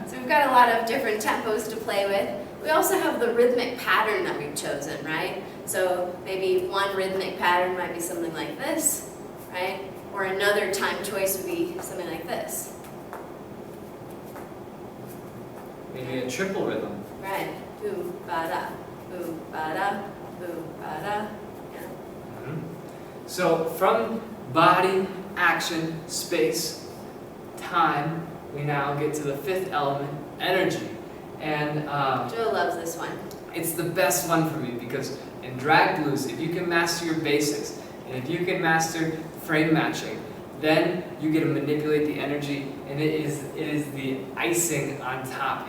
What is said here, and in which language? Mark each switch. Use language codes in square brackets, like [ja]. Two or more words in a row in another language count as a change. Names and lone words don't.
[en] So we've got a lot of different tempos to play with. We also have the rhythmic pattern that we've chosen, right? So maybe one rhythmic pattern might be something like this, right? Or another time choice would be something like this. Maybe a triple rhythm. Right. Boom, ba-da, boom, ba-da, boom, ba-da. Yeah. So from body, action, space, time, we now get to the fifth element, energy. And Joe loves this one. it's the best one for me because in drag blues, if you can master your basics, and if you can master frame matching, then you get to manipulate the energy, and it is the icing on top.